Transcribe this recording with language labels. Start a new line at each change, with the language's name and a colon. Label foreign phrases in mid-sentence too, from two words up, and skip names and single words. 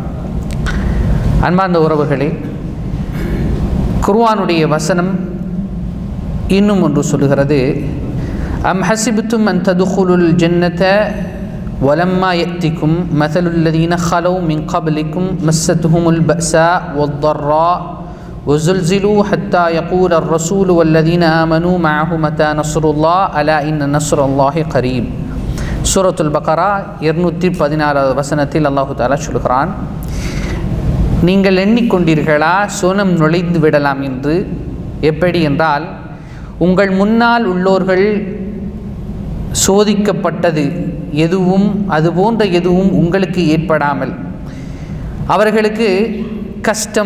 Tamil: அன்பார்ந்த உறவுகளே, குர்ஆனுடைய வசனம் இன்னும் ஒன்று சொல்கிறது,
Arabic: أم حسبتم أن تدخلوا الجنة ولما يأتكم مثل الذين خلوا من قبلكم مستهم البأساء والضراء وزلزلوا حتى يقول الرسول والذين آمنوا معه متى نصر الله ألا إن نصر الله قريب.
Tamil: சூரத்துல் பக்ரா 214 வசனத்தில்
Arabic: الله تعالى
Tamil: சொல்கிறான், நீங்கள் எண்ணிக்கொண்டீர்களா சோனம் நுழைந்து விடலாம் என்று. எப்படி என்றால், உங்கள் முன்னால் உள்ளோர்கள் சோதிக்கப்பட்டது எதுவும் அதுபோன்ற எதுவும் உங்களுக்கு ஏற்படாமல், அவர்களுக்கு கஷ்டம்,